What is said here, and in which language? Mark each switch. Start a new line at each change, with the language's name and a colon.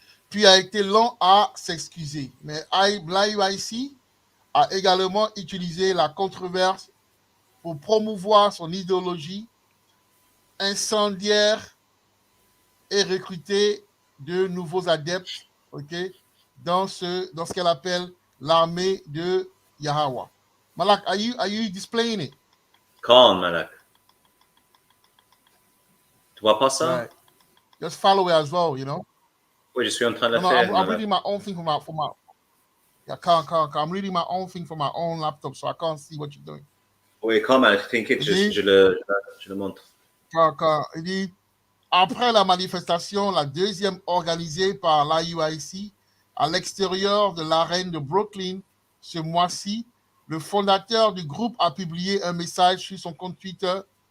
French: Puis a été long à s'excuser. Mais l'IUIC a également utilisé la controverse pour promouvoir son idéologie incendiaire et recruter de nouveaux adeptes, OK, dans ce qu'elle appelle l'armée de Yahweh.
English: Malak, are you displaying it?
French: Con, Malak. Tu vois pas ça?
English: Right. Just follow it as well, you know.
French: Oui, je suis en train de le
English: No,
French: faire.
English: I'm Malak. reading my own thing from my yeah, I'm reading my own thing from my own laptop, so I can't see what you're doing.
French: Oui, quand Malak, t'inquiète, je le montre. Il dit, après la manifestation, la deuxième organisée par l'IUIC à l'extérieur de l'arène de Brooklyn ce mois-ci, le fondateur du groupe a publié un message sur son compte Twitter.